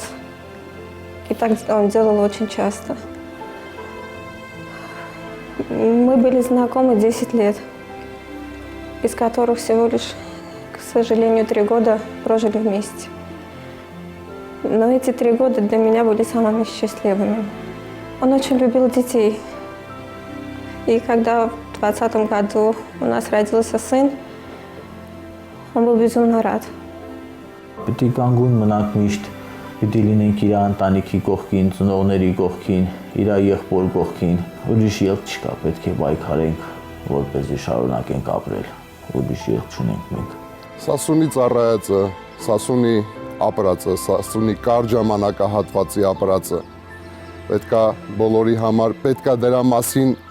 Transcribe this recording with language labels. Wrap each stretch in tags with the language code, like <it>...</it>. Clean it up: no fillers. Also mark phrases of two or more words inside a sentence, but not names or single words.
<ru>И так он делал очень часто. Мы были знакомы 10 лет, из которых всего лишь, к сожалению, 3 года прожили вместе. Но эти 3 года для меня были самыми счастливыми. Он очень любил детей. И когда в 2020 году у нас родился сын, он был безумно рад.</ru> <hy>Պիտի կանգուն մնանք միշտ, պիտի լինենք իր ընտանիքի կողքին, ծնողների կողքին, իր եղբոր կողքին, ուրիշ ելք չկա, պետք է պայքարենք, որպեսզի շարունակենք ապրել, ուրիշ ելք չունենք մենք։ Սասունի ծառայածը, Սասունի ապրածը, Սասունի կարճ ժամանակահատվածի ապրածը պետքա բոլորի համար, պետքա դրա մասին</hy>